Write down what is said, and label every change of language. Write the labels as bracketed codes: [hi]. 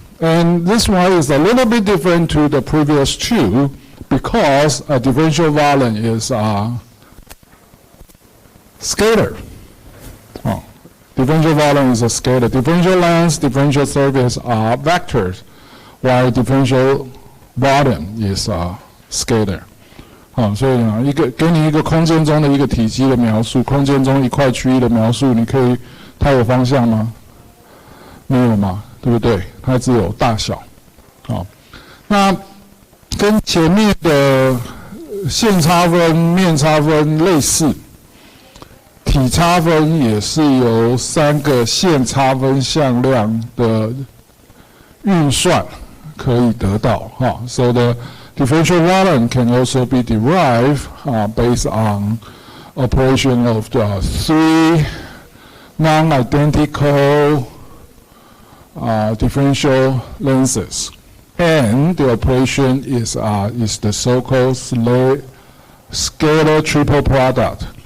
[en] And this one is a little bit different to the previous two because a differential volume is a scalar. Differential volume is a scalar. Differential length, differential surface are vectors, while differential volume is a scalar. [zh] 所以呢，给你一个空间中的一个体积的描述，空间中一块区域的描述，它有方向吗？没有嘛，对不对？它只有大小。那跟前面的线差分、面差分类似。体差分也是由3个线差分向量的运算可以得到 [en] So the differential volume can also be derived based on operation of the 3 non-identical differential lengths, and the operation is the so-called scalar triple product.